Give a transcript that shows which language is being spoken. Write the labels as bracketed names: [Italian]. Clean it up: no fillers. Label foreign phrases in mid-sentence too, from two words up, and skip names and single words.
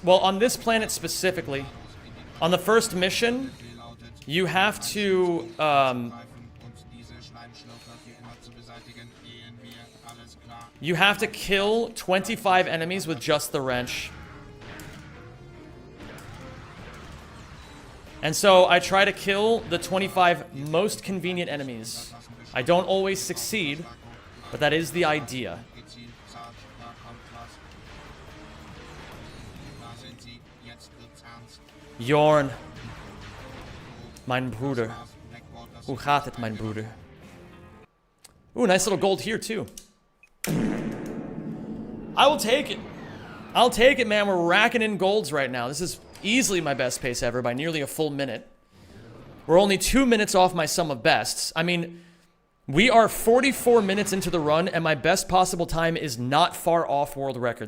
[English] Well, on this planet specifically, on the first mission, you have to, kill 25 enemies with just the wrench. And so I try to kill the 25 most convenient enemies. I don't always succeed, but that is the idea. Jorn. [German] Mein Bruder. [Dutch] Hoe gaat het, [German] mein Bruder? [English] Ooh, nice little gold here, too. I will take it. I'll take it, man. We're racking in golds right now. This is easily my best pace ever by nearly a full minute. We're only 2 minutes off my sum of bests. I mean, We are 44 minutes into the run, and my best possible time is not far off world record.